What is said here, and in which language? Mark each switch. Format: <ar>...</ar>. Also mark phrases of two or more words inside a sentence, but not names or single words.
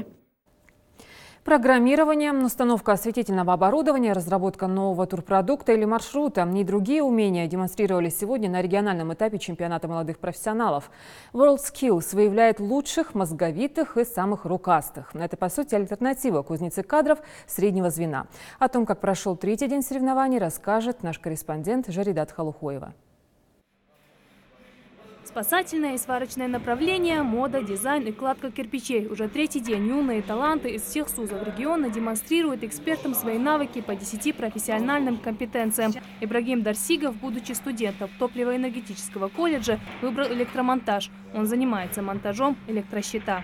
<ru>Программирование, установка осветительного оборудования, разработка нового турпродукта или маршрута и другие умения демонстрировались сегодня на региональном этапе чемпионата молодых профессионалов. WorldSkills выявляет лучших, мозговитых и самых рукастых. Это, по сути, альтернатива кузнице кадров среднего звена. О том, как прошел третий день соревнований, расскажет наш корреспондент Жаридат Халухоева. Спасательное и сварочное направление, мода, дизайн и кладка кирпичей. Уже третий день юные таланты из всех СУЗов региона демонстрируют экспертам свои навыки по 10 профессиональным компетенциям. Ибрагим Дарсигов, будучи студентом топливо-энергетического колледжа, выбрал электромонтаж. Он занимается монтажом электрощита.</ru>